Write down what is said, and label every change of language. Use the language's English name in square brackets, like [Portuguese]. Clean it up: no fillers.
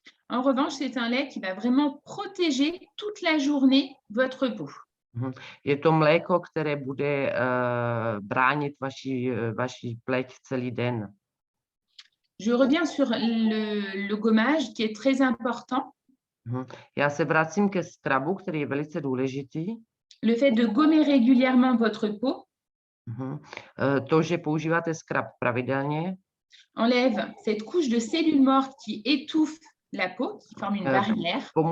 [French] En revanche, c'est un lait qui va vraiment protéger toute la journée votre peau. [Czech] Je to mléko, které bude bránit vaši pleť celý den. [French] Je reviens sur le gommage qui est très important. [Czech] Já se vracím ke skrabu, který je velice důležitý. [French] Le fait de gommer régulièrement votre peau [Czech] To, že používáte skrab pravidelně, [French] enlève cette couche de cellules mortes qui étouffe la peau, qui forme une barrière.